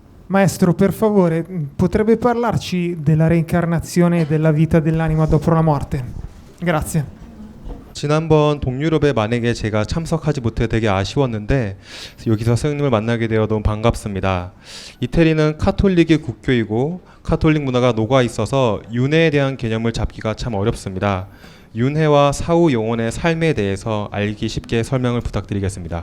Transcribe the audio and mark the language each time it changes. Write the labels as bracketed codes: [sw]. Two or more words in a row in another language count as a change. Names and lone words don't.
[it] Maestro, per favore, potrebbe parlarci della reincarnazione e della vita dell'anima dopo la morte? Grazie. [ko] 지난번 동유럽에 만약에 제가 참석하지 못해 되게 아쉬웠는데 여기서 선생님을 만나게 되어 너무 반갑습니다. 이태리는 카톨릭의 국교이고 카톨릭 문화가 녹아 있어서 윤회에 대한 개념을 잡기가 참 어렵습니다. 윤회와 사후 영혼의 삶에 대해서 알기 쉽게 설명을 부탁드리겠습니다.